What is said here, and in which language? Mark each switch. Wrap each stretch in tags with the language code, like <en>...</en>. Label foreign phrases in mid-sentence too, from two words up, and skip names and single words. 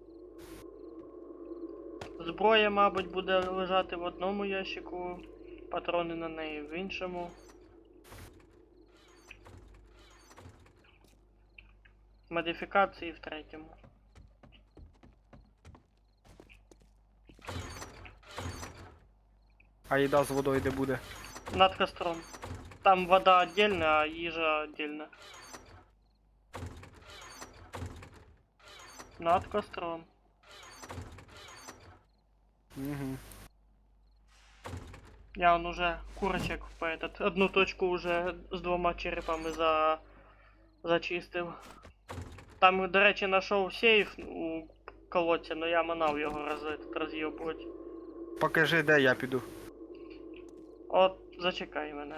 <uk>Зброя, мабуть, буде лежати в одному ящику, патрони на неї в іншому. Модифікації в третьому. А їда з водою де буде?</uk> <ru>Над костром. Там вода отдельно, а їжа отдельно. Над костром. Угу. Я он уже курочек по этот, одну точку уже</ru> <uk>з двома черепами зачистив. Там, до речі, знайшов сейф у колодці, но я манав його роз'єбувати. Покажи, де я піду. От, зачекай мене.</uk>